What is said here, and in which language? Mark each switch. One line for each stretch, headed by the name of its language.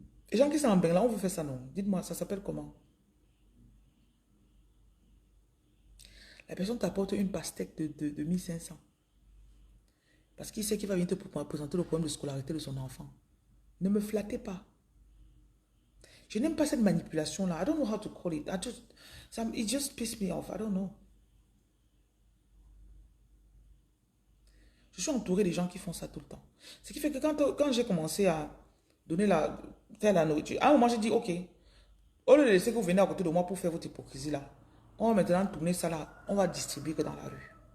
French: Les gens qui sont en Bengala, on veut faire ça, non? Dites-moi, ça s'appelle comment? La personne t'apporte une pastèque de 1500. Parce qu'il sait qu'il va venir te présenter le problème de scolarité de son enfant. Ne me flattez pas. Je n'aime pas cette manipulation-là.
English: I don't know how to call it. It just pisses me off. I don't know.
French: Je suis entouré des gens qui font ça tout le temps. Ce qui fait que quand j'ai commencé à faire la nourriture, à un moment j'ai dit, ok, au lieu de laisser que vous venez à côté de moi pour faire votre hypocrisie là, on va maintenant tourner ça là, on va distribuer que dans la rue.